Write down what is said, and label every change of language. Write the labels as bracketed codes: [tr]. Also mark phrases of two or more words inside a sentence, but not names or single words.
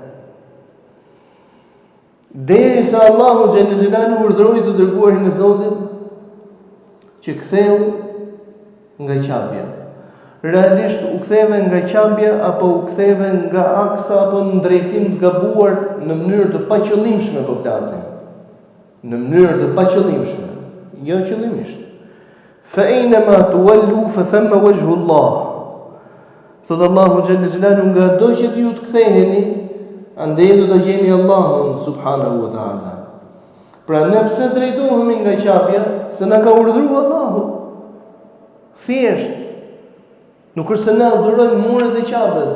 [sq] Derisa Allahu [ar] جل جلاله [sq] urdhëroi të dërguarin e Zotit që ktheu nga Qabja. Realisht u ktheve nga Qabja apo u ktheve nga Aksa apo në drejtim të gabuar në mënyrë të paqëllimshme po flasim. Në mënyrë të paqëllimshme, jo qëllimisht. [ar] فأينما تولوا فثم وجه الله. [sq] Thot Allahu [ar] جل جلاله, [sq] nga do që ju të ktheheni, andaj do të gjeni Allahun [ar] سبحانه وتعالى. [sq] Pra ne pse drejtohemi nga Qabja, se na ka urdhëruar Allahu. Thjesht nuk është se ne adhurojmë muret e Qabës.